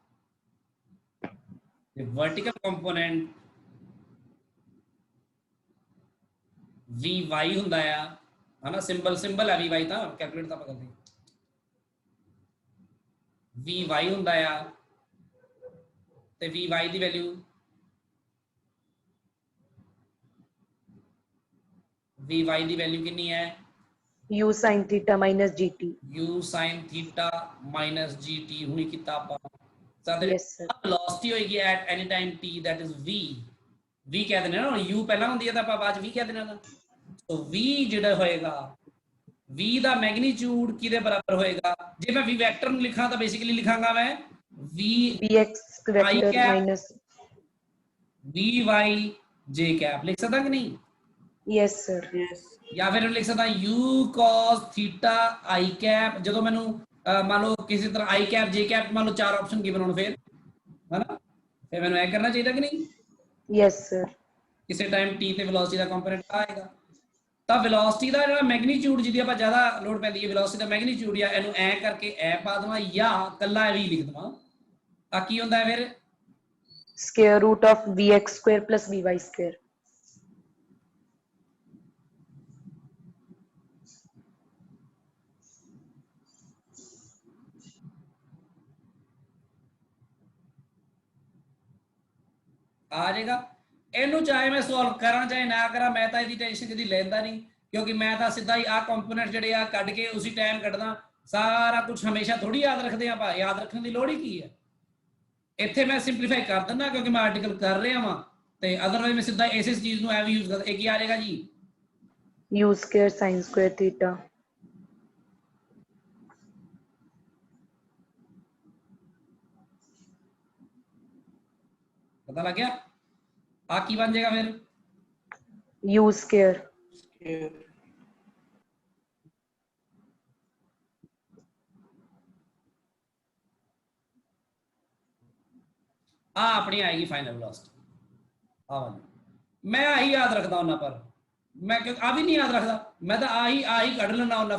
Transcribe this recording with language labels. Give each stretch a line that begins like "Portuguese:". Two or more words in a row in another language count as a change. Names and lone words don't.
Punjabi: ਤੇ ਵਰਟੀਕਲ ਕੰਪੋਨੈਂਟ Vy ਹੁੰਦਾ ਆ, ਹਨਾ, ਸਿੰਬਲ ਹੈ Vy, ਤਾਂ ਕੈਲਕੂਲੇਟ ਤਾਂ ਆਪਾਂ ਕਰਦੇ Vy ਹੁੰਦਾ ਆ, ਤੇ Vy ਦੀ ਵੈਲਿਊ ਕਿੰਨੀ ਹੈ?
English: U sin theta minus GT. u sin theta minus gt
Punjabi: ਹੁਣੀ ਕੀਤਾ ਆਪਾਂ। ਤਾਂ
English: Yes, sir.
Punjabi: velocity ਹੋਏਗੀ
English: at any time t, that is v
Punjabi: ਕਹਿ ਦਿੰਦੇ ਨਾ, u ਪਹਿਲਾਂ ਹੁੰਦੀ ਹੈ ਤਾਂ ਆਪਾਂ ਬਾਅਦ ਚ v ਕਹਿ ਦਿੰਦੇ ਨਾ। ਸੋ v ਜਿਹੜਾ ਹੋਏਗਾ, v ਦਾ ਮੈਗਨੀਟਿਊਡ ਕਿਹਦੇ ਬਰਾਬਰ ਹੋਏਗਾ? ਜੇ ਮੈਂ v ਵੈਕਟਰ ਨੂੰ ਲਿਖਾਂ ਤਾਂ ਬੇਸਿਕਲੀ ਲਿਖਾਂਗਾ ਮੈਂ
English: Vx vector minus. vy j cap
Punjabi: ਲਿਖ ਸਕਦਾ ਕਿ ਨਹੀਂ?
English: Yes, sir. Yes.
Punjabi: ਜਾਂ ਫਿਰ ਲਿਖ ਸਕਦਾ
English: u cos theta i cap।
Punjabi: ਜਦੋਂ ਮੈਨੂੰ ਮੰਨ ਲਓ ਕਿਸੇ ਤਰ੍ਹਾਂ
English: i cap j cap
Punjabi: ਮੰਨ ਲਓ 4
English: option given
Punjabi: ਹੋਣ, ਫਿਰ ਹਨਾ, ਫਿਰ ਮੈਨੂੰ ਇਹ ਕਰਨਾ ਚਾਹੀਦਾ ਕਿ ਨਹੀਂ?
English: Yes, sir.
Punjabi: ਕਿਸੇ ਟਾਈਮ t ਤੇ ਵੈਲੋਸਿਟੀ ਦਾ ਕੰਪੋਨੈਂਟ ਆਏਗਾ, ਤਾਂ ਵੈਲੋਸਿਟੀ ਦਾ ਜਿਹੜਾ ਮੈਗਨੀਟਿਊਡ ਜਿਹਦੀ ਆਪਾਂ ਜ਼ਿਆਦਾ ਲੋਡ ਪੈਂਦੀ ਹੈ, ਵੈਲੋਸਿਟੀ ਦਾ ਮੈਗਨੀਟਿਊਡ ਜਾਂ ਇਹਨੂੰ ਐ ਕਰਕੇ ਐ ਪਾ ਦੇਵਾਂ ਜਾਂ ਕੱਲਾ ਵੀ ਲਿਖ ਦੇਵਾਂ, ਆ ਕੀ ਹੁੰਦਾ ਹੈ ਫਿਰ?
English: Square root of Vx square plus Vy square.
Punjabi: ਆ ਜਾਏਗਾ। ਇਹਨੂੰ ਚਾਹੇ ਮੈਂ ਸੋਲਵ ਕਰਾਂ ਚਾਹੇ ਨਾ ਕਰਾਂ, ਮੈਂ ਤਾਂ ਇਹਦੀ ਟੈਨਸ਼ਨ ਕਦੀ ਲੈਂਦਾ ਨਹੀਂ, ਕਿਉਂਕਿ ਮੈਂ ਤਾਂ ਸਿੱਧਾ ਹੀ ਆ ਕੰਪੋਨੈਂਟ ਜਿਹੜੇ ਆ ਕੱਢ ਕੇ ਉਸੇ ਟਾਈਮ ਕੱਢਦਾ। ਸਾਰਾ ਕੁਝ ਹਮੇਸ਼ਾ ਥੋੜੀ ਯਾਦ ਰੱਖਦੇ ਆਪਾਂ, ਯਾਦ ਰੱਖਣ ਦੀ ਲੋੜ ਹੀ ਕੀ ਹੈ? ਇੱਥੇ ਮੈਂ ਸਿੰਪਲੀਫਾਈ ਕਰ ਦਿੰਦਾ ਕਿਉਂਕਿ ਮੈਂ ਆਰਟੀਕਲ ਕਰ ਰਿਹਾ ਵਾਂ, ਤੇ ਅਦਰਵਾਈਜ਼ ਮੈਂ ਸਿੱਧਾ ਇਸੇ ਚੀਜ਼ ਨੂੰ ਐਵੇਂ ਯੂਜ਼ ਕਰਦਾ। ਇਹ ਕੀ ਆ ਜਾਏਗਾ ਜੀ?
English: U square sin square theta.
Punjabi: ਪਤਾ ਲੱਗ ਗਿਆ? ਆ ਕੀ ਬਣ ਜਾਏਗਾ ਫਿਰ?
English: U square. Here.
Punjabi: ਆ ਆਪਣੀ ਆਏਗੀ ਫਾਈਨਲ ਵੈਲੋਸਿਟੀ। ਆ ਵਾਲੀ ਮੈਂ ਆਹੀ ਯਾਦ ਰੱਖਦਾ ਹੁੰਦਾ, ਪਰ ਮੈਂ ਕਿਉਂ ਆ ਵੀ ਨਹੀਂ ਯਾਦ ਰੱਖਦਾ, ਮੈਂ ਤਾਂ ਆਹੀ ਕੱਢ ਲੈਣਾ ਹੁੰਦਾ।